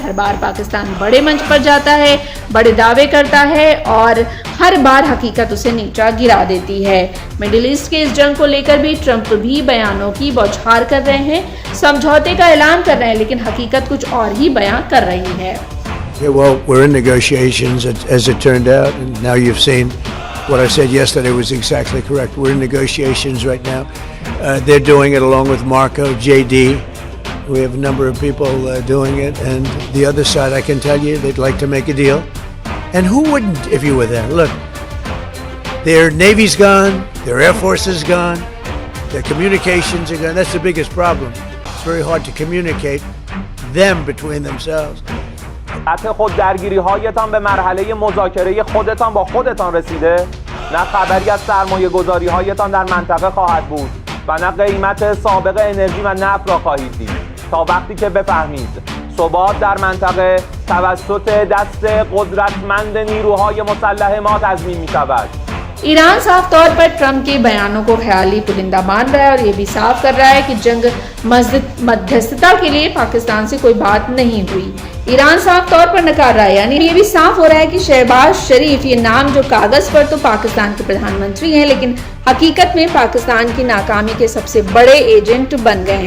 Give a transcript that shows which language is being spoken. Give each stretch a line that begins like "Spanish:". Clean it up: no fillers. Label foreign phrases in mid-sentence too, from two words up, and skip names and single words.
Hindi: हर बार पाकिस्तान बड़े मंच पर जाता है, बड़े दावे करता है और हर बार हकीकत उसे नीचा गिरा देती है। मिडिल ईस्ट के इस जंग को लेकर भी ट्रंप भी बयानों की बौछार कर रहे हैं, समझौते का ऐलान कर रहे हैं, लेकिन हकीकत कुछ और ही बयां कर रही है।
English: Yeah, well, we're in negotiations as it turned out, and now you've seen what I said yesterday was exactly correct. We're in negotiations right now. They're doing it along with Marco, JD. We have a number of people doing it, and the other side, I can tell you, they'd like to make a deal. And who wouldn't if you were there? Look, their Navy's gone, their Air Force is gone, their communications are gone. That's the biggest problem. It's very hard to communicate them between themselves.
Persian: سطح خود درگیری هایتان به مرحله مذاکره خودتان با خودتان رسیده؟ نه خبری از سرمایه گذاری هایتان در منطقه خواهد بود و نه قیمت سابق انرژی و نفت را خواهید دید تا وقتی که بفهمید ثبات در منطقه توسط دست قدرتمند نیروهای مسلح ما تضمین می شود.
Hindi: ईरान साफ तौर पर ट्रंप के बयानों को ख्याली पुलिंदा मान रहा है और ये भी साफ कर रहा है कि जंग मध्यस्थता के लिए पाकिस्तान से कोई बात नहीं हुई। ईरान साफ तौर पर नकार रहा है। यानी ये भी साफ हो रहा है कि शहबाज शरीफ, ये नाम जो कागज पर तो पाकिस्तान के प्रधानमंत्री हैं, लेकिन हकीकत में पाकिस्तान की नाकामी के सबसे बड़े एजेंट बन गए हैं।